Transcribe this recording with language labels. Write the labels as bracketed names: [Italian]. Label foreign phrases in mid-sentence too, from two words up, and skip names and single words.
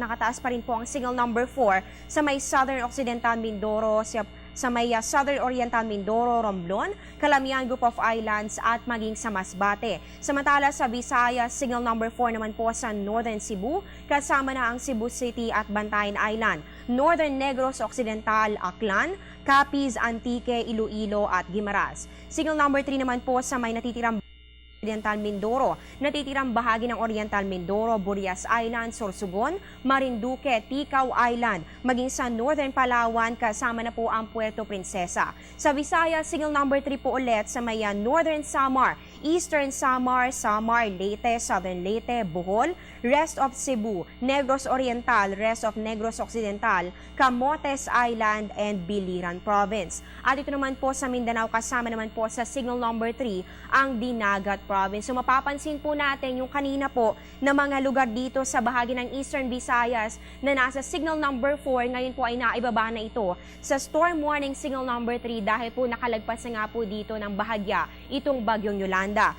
[Filipino] Nakataas pa rin po ang [English] signal number [Filipino] 4 sa may Southern Occidental Mindoro, sa may Southern Oriental Mindoro, Romblon, Calamian Group of Islands at maging sa Masbate. Samantala sa Visayas, [English] signal number [Filipino] 4 naman po sa Northern Cebu, kasama na ang Cebu City at Bantayan Island, Northern Negros Occidental, Aklan, Capiz, Antique, Iloilo at Guimaras. [English] Signal number [Filipino] 3 naman po sa may natitirang Oriental Mindoro, natitirang bahagi ng Oriental Mindoro, Burias Island, Sorsogon, Marinduque, Ticao Island, maging sa Northern Palawan, kasama na po ang Puerto Princesa. Sa Visayas, [English] signal number [Filipino] 3 po ulit sa may Northern Samar, Eastern Samar, Samar, Leyte, Southern Leyte, Bohol, [English] rest of Cebu, Negros Oriental, rest of Negros Occidental, Camotes Island, and Biliran Province. [Filipino] At ito naman po sa Mindanao, kasama naman po sa [English] signal number [Filipino] 3 ang Dinagat Province. So mapapansin po natin yung kanina po na mga lugar dito sa bahagi ng Eastern Visayas na nasa [English] signal number [Filipino] 4, ngayon po ay naibaba na ito sa [English] storm warning signal number [Filipino] 3 dahil po nakalagpas na nga po dito ng bahagya itong bagyong Yolanda.